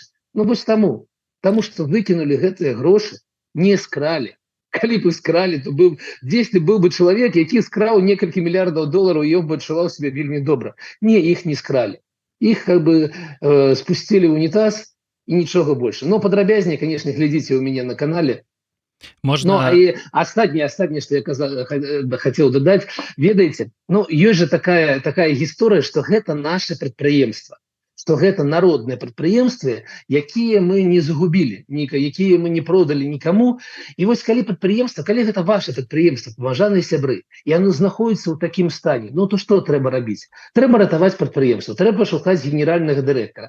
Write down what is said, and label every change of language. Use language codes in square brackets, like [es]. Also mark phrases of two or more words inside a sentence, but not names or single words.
[be] Ну, вось таму што выкінулі гэтыя грошы, не скралі. Калі б скралі, то дзесьці быў бы чалавек, які скраў некалькі мільярдаў долараў, і ён бы адчуваў себе вельмі добра. Не, іх не скралі. Іх как бы спусцілі ў унітаз, і нічога больше. [ru] Но падрабязней, конечно, [be] глядзіце у мяне на канале. Можно... [ru] Ну, и остатнее, что я хотел додать, ведаете, ну, есть же такая история, что это наше предприемство. [be] што гэта народныя прадпрыемствы, якія мы не загубілі, якія мы не продалі нікаму. І вось калі прадпрыемства, калі гэта ваше прадпрыемства, паважаныя сябры, і яно знаходзіцца ў такім стане, ну то што трэба рабіць? Трэба ратаваць прадпрыемства, трэба шукаць генеральнага дырэктара.